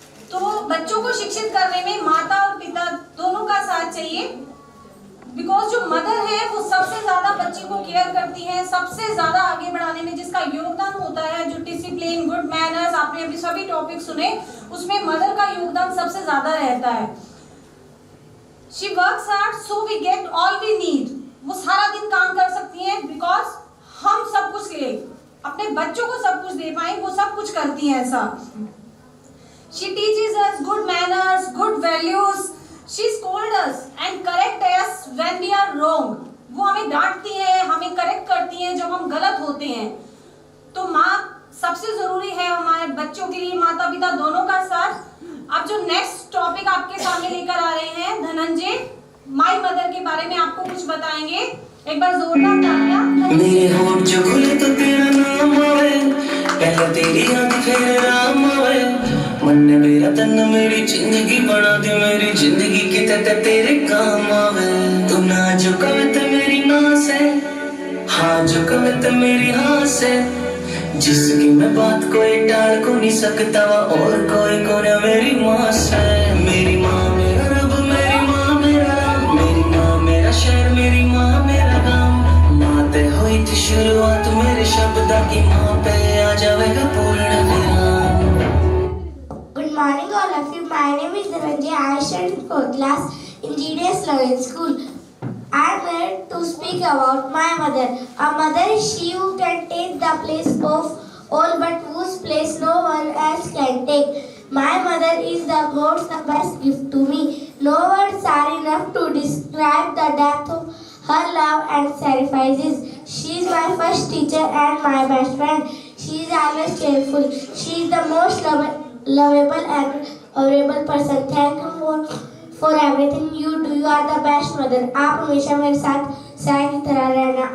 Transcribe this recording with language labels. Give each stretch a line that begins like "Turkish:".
Hindi: तो बच्चों को शिक्षित करने में माता और पिता दोनों का साथ चाहिए, बिकॉज जो मदर है वो सबसे ज्यादा बच्चे को केयर करती है, सबसे ज्यादा आगे बढ़ाने में जिसका योगदान होता है, जो डिसिप्लिन, गुड मैनर्स, आपने अभी सभी टॉपिक सुने, उसमें मदर का योगदान सबसे ज्यादा रहता है।
English: She works hard so we get all we need.
Hindi: वो सारा दिन काम कर सकती हैं बिकॉज हम सब कुछ ले अपने बच्चों को सब कुछ दे पाए, वो सब कुछ करती हैं ऐसा।
English: She teaches us good manners, good values. She scolds us and corrects us when we are wrong.
Hindi: वो हमें डांटती है, हमें करेक्ट करती है जब हम गलत होते हैं। तो माँ सबसे जरूरी है हमारे बच्चों के लिए, माता पिता दोनों का साथ। अब जो नेक्स्ट टॉपिक आपके सामने लेकर आ रहे हैं धनंजय, माई मदर के बारे में आपको कुछ बताएंगे। एक बार जोरदार तालियां। मेरे होठ जो खुले तो तेरा नाम आवे, पहले तेरी याद फिर राम आवे। मन ने मेरा तन मेरी जिंदगी बना दी, मेरी जिंदगी के तक तेरे काम आवे। तू ना जो कविता मेरी नास है, हाँ जो कविता मेरी हास है, जिसकी मैं बात कोई टाल को नहीं सकता, और कोई को ना मेरी माँ से। मेरी माँ मेरा रब, मेरी माँ मेरा राम, मेरी माँ मेरा शहर, मेरी माँ मेरा गाँव। माँ ते हुई थी शुरुआत मेरे शब्द की, माँ पे आ जाएगा पूर्ण विराम।
English: Good morning all of you. My name is Dhananjay. I study in 4th class in GDS Learning School. I am here to speak about my mother. A mother is she who can take the place of all, but whose place no one else can take. My mother is the God's the best gift to me. No words are enough to describe the depth of her love and sacrifices. She is my first teacher and my best friend. She is always cheerful. She is the most lovable and honorable person. Thank you for everything you do. You are the best mother.
Hindi: आप हमेशा मेरे साथ साय की तरह रहना।